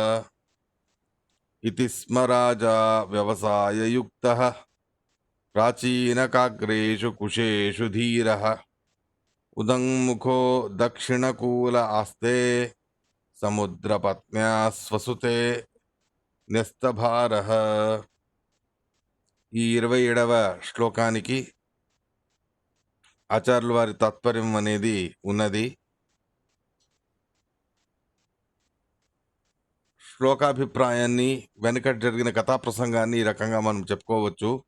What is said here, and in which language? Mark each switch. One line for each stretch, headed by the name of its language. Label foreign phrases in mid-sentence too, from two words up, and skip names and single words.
Sanskrit: इति स्म राजा व्यवसाययुक्तः प्राचीनकाग्रेषु कुशेषु धीरः उदङ्मुखो दक्षिणकूल आस्ते समुद्रपत्न्या स्वसुते न्यस्तभारः.
Telugu: ఈ 27వ శ్లోకానికి ఆచార్యుల వారి తాత్పర్యం అనేది ఉన్నది. శ్లోకాభిప్రాయాన్ని, వెనుక జరిగిన కథా ప్రసంగాన్ని ఈ రకంగా మనం చెప్పుకోవచ్చు.